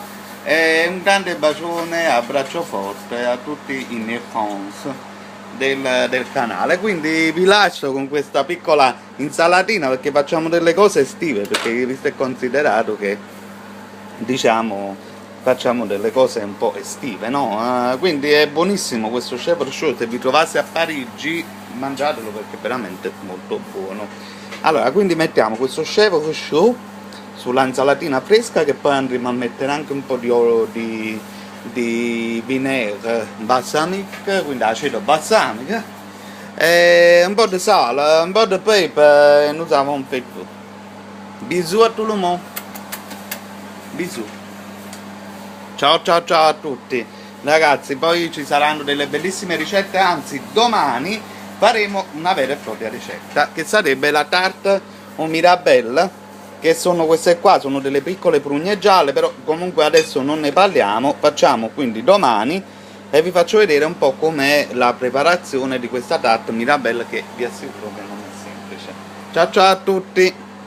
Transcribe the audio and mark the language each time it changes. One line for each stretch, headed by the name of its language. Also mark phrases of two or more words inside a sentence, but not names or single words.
Italian: E un grande bacione, abbraccio forte a tutti i miei fans del canale. Quindi vi lascio con questa piccola insalatina perché facciamo delle cose estive, perché visto e considerato che diciamo facciamo delle cose un po' estive, no? Quindi è buonissimo questo
French: chèvre chaud,
Italian: se vi trovaste a Parigi mangiatelo perché è veramente molto buono. Allora, quindi mettiamo questo
French: chèvre chaud
Italian: sulla insalatina fresca, che poi andremo a mettere anche un po' di vinaigre balsamico, quindi aceto balsamico, e un po' di sale, un po' di pepe e
French: nous avons fait tout. Bisous a tout le monde. Bisous.
Italian: Ciao a tutti ragazzi, poi ci saranno delle bellissime ricette, anzi domani faremo una vera e propria ricetta che sarebbe la
French: tarte au mirabelle,
Italian: che sono queste qua, sono delle piccole prugne gialle, però comunque adesso non ne parliamo, facciamo quindi domani e vi faccio vedere un po' com'è la preparazione di questa
French: tarte mirabelle,
Italian: che vi assicuro che non è semplice. Ciao a tutti.